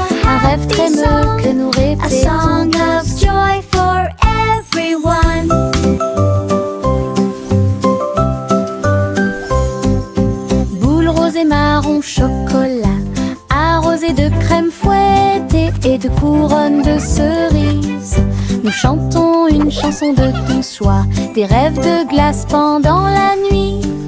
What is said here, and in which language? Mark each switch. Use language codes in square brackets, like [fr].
[fr] Un rêve trémeux que nous répétons. [en] A song of joy for everyone. [fr] Boule rose et marron chocolat, arrosé de crème fouettée et de couronnes de cerises. Nous chantons une chanson de douce soie, des rêves de glace pendant la nuit.